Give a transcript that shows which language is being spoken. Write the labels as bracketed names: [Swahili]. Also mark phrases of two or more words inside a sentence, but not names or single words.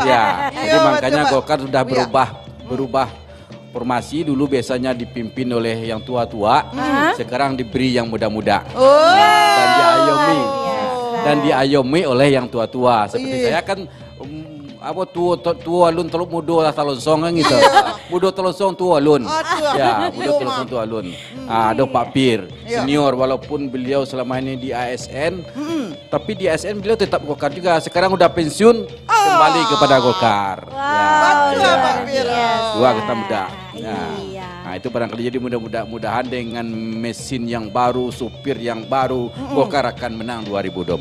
[Indonesian] Ya, Iya, jadi makanya betul, Pak. Golkar sudah Iya. berubah formasi. Dulu biasanya dipimpin oleh yang tua-tua, sekarang diberi yang muda-muda. Oh. Dan diayomi. Luar biasa. Dan diayomi oleh yang tua-tua. Seperti Iya. saya kan apa [Minangkabau] tua alun teluk mudo lah talonsong [Indonesian] kan gitu. [Minangkabau] Mudo talonsong tua alun. Ya, mudo talonsong tua alun. [Indonesian] Ada Pak Pir senior walaupun beliau selama ini di ASN, tapi di ASN beliau tetap Golkar juga. Sekarang udah pensiun kembali kepada Golkar. Betul Pak Pir. Dua kita muda. Iya. Nah itu barangkali jadi mudah-mudahan dengan mesin yang baru, supir yang baru, Golkar akan menang 2024.